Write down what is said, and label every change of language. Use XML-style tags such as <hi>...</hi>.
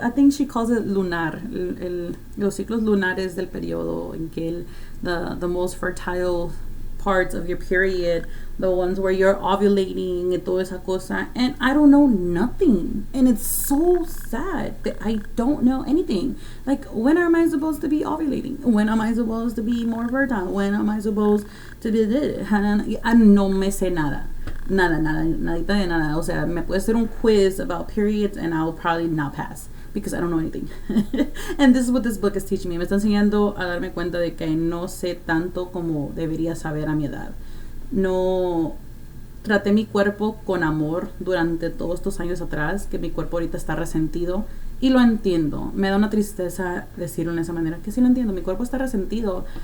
<en>I think she calls it lunar,</en> <es>los ciclos lunares del periodo, en que</es> <en>the most fertile parts of your period, the ones where you're ovulating and</en> <es>toda esa cosa.</es> <en>And I don't know nothing, and it's so sad that I don't know anything. Like, when am I supposed to be ovulating? When am I supposed to be more fertile? When am I supposed to do this?</en> <es>No me sé nada, nadita de nada. O sea, me puede hacer un quiz</es> <en>about periods and I'll probably not pass, because I don't know anything. And this is what this book is teaching me.</en> <es>Me está enseñando a darme cuenta de que no sé tanto como debería saber a mi edad. No traté mi cuerpo con amor durante todos estos años atrás, que mi cuerpo ahorita está resentido, y lo entiendo. Me da una tristeza decirlo en esa manera, que sí lo entiendo. Mi cuerpo está resentido.</es>